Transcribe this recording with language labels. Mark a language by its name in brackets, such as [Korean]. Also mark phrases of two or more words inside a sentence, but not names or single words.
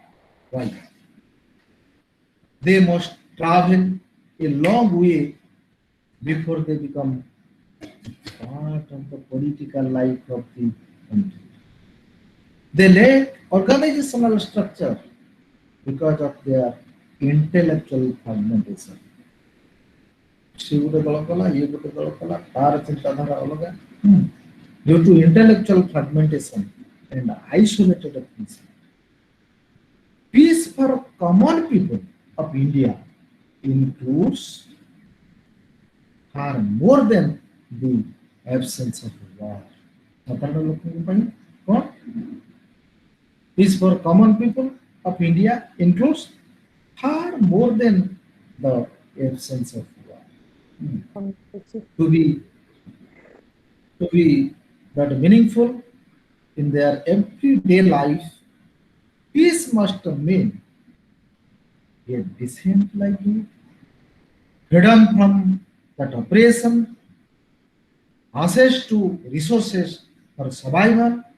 [English] They must travel a long way before they become part of the political life of the country. They lack organizational structure because of their intellectual fragmentation. [Odia] ସେ ଗୋଟେ ଦଳ କଲା ଇଏ ଗୋଟେ ଦଳ କଲା ତାର ଚିନ୍ତାଧାରା ଅଲଗା [English] due to intellectual fragmentation and isolated peace. Peace for common people of India includes far more than the absence of war. [Odia] ସାଧାରଣ ଲୋକଙ୍କ ପାଇଁ କ'ଣ? [English] Peace for common people of India includes far more than the absence of war. To be that meaningful in their everyday life, peace must mean a decent livelihood, freedom from that oppression, access to resources for survival,